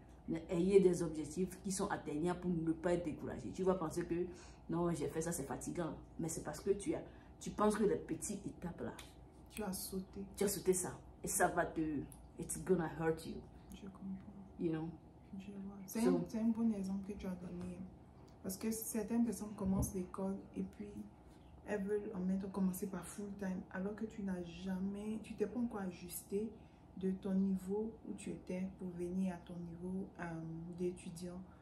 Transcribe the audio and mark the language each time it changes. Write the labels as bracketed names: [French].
[French] Mais ayez des objectifs qui sont atteignables pour ne pas être découragé. Tu vas penser que non, j'ai fait ça, c'est fatigant. Mais c'est parce que tu penses que les petites étapes là, tu as sauté. Tu as sauté ça. Et ça va [English] it's gonna hurt you. [French] Je comprends. [English] You know? [French] Je vois. C'est un bon exemple que tu as donné. Parce que certaines personnes commencent l'école et puis elles veulent en même temps commencer par full time. Alors que tu t'es pas encore ajusté de ton niveau où tu étais pour venir à ton niveau d'étudiant.